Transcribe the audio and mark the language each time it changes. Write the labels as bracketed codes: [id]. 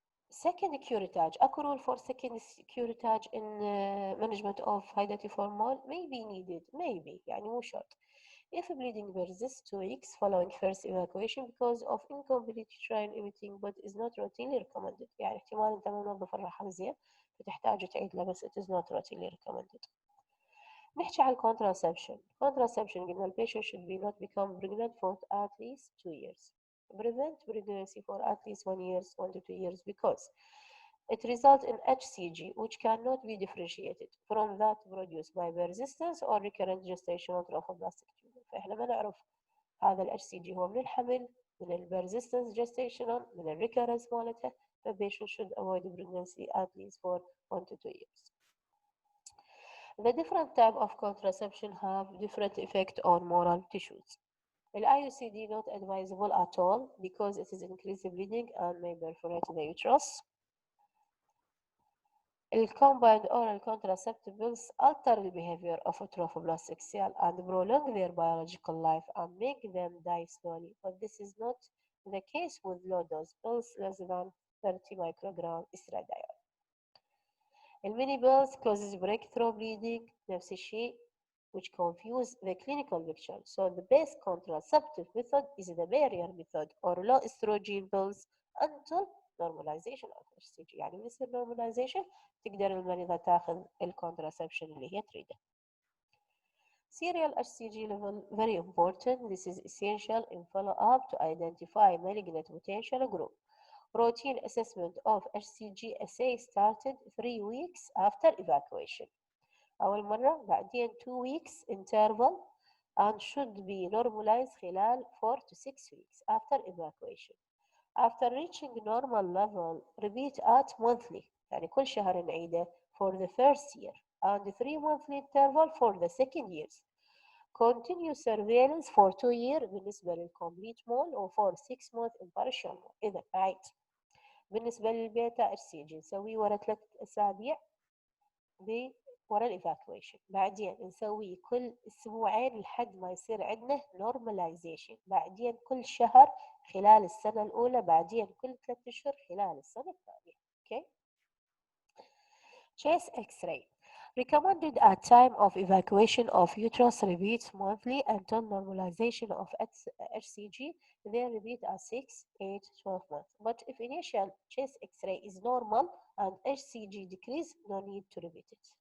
[en] Second curettage, [ar] اكو [en] rule for second curettage in management of identiform mole may be needed, maybe [ar] يعني مو شرط. [en] If bleeding persists 2 weeks following first evacuation because of incomplete uterine emitting but is not routinely recommended. [ar] يعني احتمال انت ما منظف الرحم زين فتحتاج تعيد له بس [en] it is not routinely recommended. [ar] نحكي عن contraception. [en] Contraception [ar] قلنا البيشنت [en] should be not become pregnant for at least 2 years. Prevent pregnancy for at least 1 to 2 years because it results in HCG which cannot be differentiated from that produced by persistence or recurrent gestational trophoblastic tumor. [ar] فإحنا ما نعرف هذا ال HCG هو من الحمل من ال persistence gestational من ال recurrence مالتها. [en] The patient should avoid pregnancy at least for 1 to 2 years. The different type of contraception have different effect on moral tissues. The IUCD not advisable at all because it is increasing bleeding and may perforate the uterus. The combined oral contraceptive pills alter the behavior of a trophoblastic cell and prolong their biological life and make them die slowly. But this is not the case with low-dose pills less than 30 microgram estradiol. الميني pills causes breakthrough bleeding [ar] نفس الشيء [en] which confuse the clinical picture. So the best contraceptive method is the barrier method or low estrogen pills until normalization of HCG. [ar] يعني من يصير normalization تقدر المريضة تاخذ الcontraception اللي هي تريده. [en] Serial HCG level very important. This is essential in follow-up to identify malignant potential group. Routine assessment of HCG assay started 3 weeks after evacuation. [ar] أول مرة بعدين [en] 2 weeks interval and should be normalized [ar] خلال [en] 4 to 6 weeks after evacuation. After reaching normal level repeat at monthly [ar] يعني كل شهر نعيده [en] for the first year and 3 monthly interval for the second years. Continue surveillance for 2 years بالنسبة للcomplete mole و for 6 months in partial mole. [ar] إذا أعيد بالنسبة للبيتا HCG نسويه ورا 3 أسابيع ورا الايفاكويشن بعدين نسويه كل اسبوعين لحد ما يصير عندنا نورماليزيشن بعدين كل شهر خلال السنة الأولى بعدين كل 3 أشهر خلال السنة الثانية. [en] Okay. Chest X-ray recommended at time of evacuation of uterus repeats monthly until normalization of HCG then repeat at 6, 8, 12 months. But if initial chest X-ray is normal and HCG decrease, no need to repeat it.